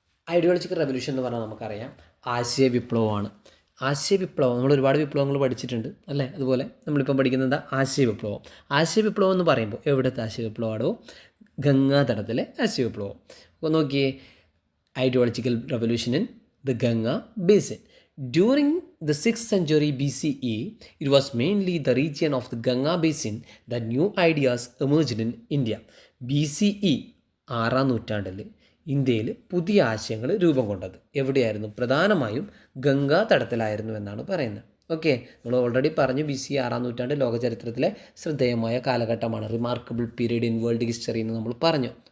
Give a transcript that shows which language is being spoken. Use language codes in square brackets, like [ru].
[ml] Ideological revolution എന്ന് പറഞ്ഞാൽ നമുക്കറിയാം ആശയ വിപ്ലവമാണ്. ആശയ വിപ്ലവം നമ്മൾ ഒരുപാട് വിപ്ലവങ്ങൾ പഠിച്ചിട്ടുണ്ട് അല്ലേ. അതുപോലെ നമ്മളിപ്പം പഠിക്കുന്നത് ആശയ വിപ്ലവം. ആശയ വിപ്ലവം എന്ന് പറയുമ്പോൾ എവിടുത്തെ ആശയ വിപ്ലവമാണോ? ഗംഗാതടത്തിലെ ആശയ വിപ്ലവം. അപ്പോൾ നോക്കിയേ, [en] Ideological revolution in the Ganga basin. During the 6th century BCE, it was mainly the region of the Ganga basin that new ideas emerged in India. [ml] BCE 6-ാം നൂറ്റാണ്ടിൽ ഇന്ത്യയിൽ പുതിയ ആശയങ്ങൾ രൂപം കൊണ്ടത് എവിടെയായിരുന്നു? പ്രധാനമായും ഗംഗാ തടത്തിലായിരുന്നു എന്നാണ് പറയുന്നത്. ഓക്കെ, നമ്മൾ ഓൾറെഡി പറഞ്ഞു BCE 6-ാം നൂറ്റാണ്ട് ലോക ചരിത്രത്തിലെ ശ്രദ്ധേയമായ കാലഘട്ടമാണ്, [en] remarkable period in world history [ml] എന്ന് നമ്മൾ പറഞ്ഞു.